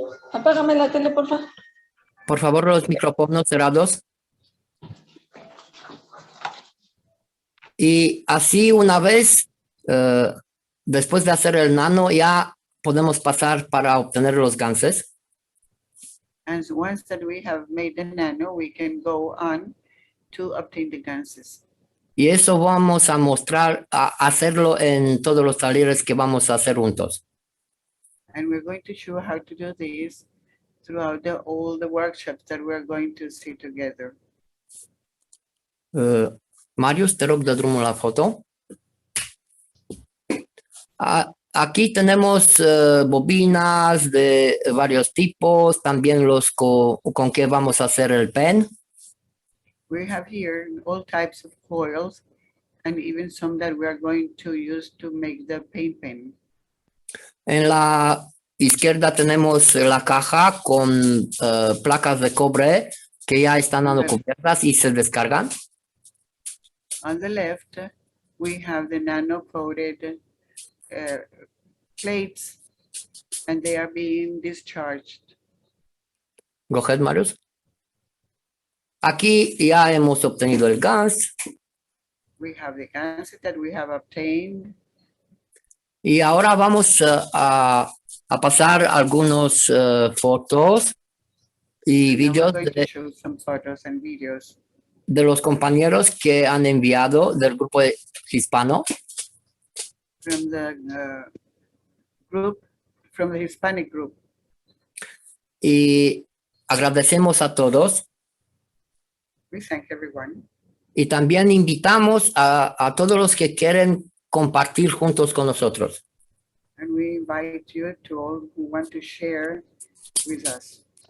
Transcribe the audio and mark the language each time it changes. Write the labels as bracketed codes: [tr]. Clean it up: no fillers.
[es] Apágame la tele, por favor. Por favor, los micrófonos cerrados. Y así una vez, después de hacer el nano, ya podemos pasar para obtener los ganses. [en] And once that we have made the nano, we can go on to obtain the ganses. [es] Y eso vamos a mostrar, a hacerlo en todos los talleres que vamos a hacer juntos. [en] And we're going to show how to do this throughout all the workshops that we're going to see together. [ro] Marius, te rog de drumul la foto. [es] Aquí tenemos bobinas de varios tipos, también los con que vamos a hacer el pen. [en] We have here all types of coils and even some that we are going to use to make the paint pen. [es] En la izquierda tenemos la caja con placas de cobre que ya están cubiertas y se descargan. [en] On the left, we have the nano-coated plates, and they are being discharged. Go ahead, Marius. [es] Aquí ya hemos obtenido el gas. [en] We have the ganses that we have obtained. [es] Y ahora vamos a pasar algunos fotos y vídeos [en] going to show some photos and videos [es] de los compañeros que han enviado del grupo hispano. [en] from the group, from the Hispanic group. [es] Y agradecemos a todos. [en] We thank everyone. [es] Y también invitamos a todos los que quieren compartir juntos con nosotros. [en] And we invite you to all who want to share with us.